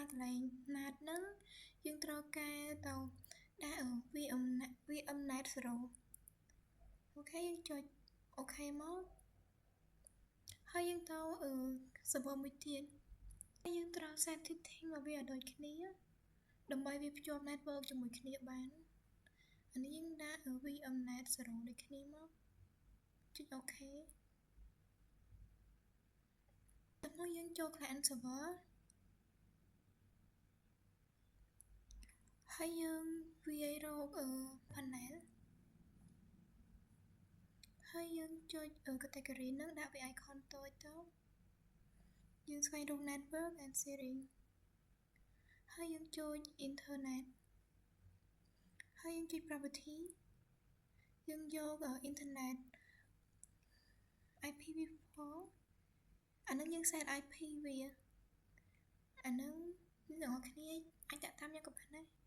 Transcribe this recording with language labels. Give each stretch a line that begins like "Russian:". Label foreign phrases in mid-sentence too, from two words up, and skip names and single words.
Khmer: ន្លែង NAT ហ្នឹងយើងត្រូវការទៅដាក់ VMNet 0អូខេយើងចុចអូខេមកហើយយើងទៅserver មួយទៀតហើយយើងត្រូវ
English: set setting
Khmer: មកវាឲ្យដូចគ្នាដើម្បីវាភ្ជាប់ network ជាមួយគ្នាបានអានេះយើងដាក់ VMNet 0ដូចគ្នាមកចុចអូខេដល់មកយើងចូល
English: client server
Khmer: ហើយយើងវាយរកpanel ហើយយើងចុចcategory ហ្នឹងដាក់វា icon តូចទៅយើងស្វែងរក
English: network and sharing
Khmer: ហើយយើងចូល internet ហើយយើងចុច property យើងយក internet IPv4 អានឹងយើង
English: set IP
Khmer: វាអានឹងអ្នកនរគ្នាអាចដាក់តាមយ៉ាងក៏បានដែរ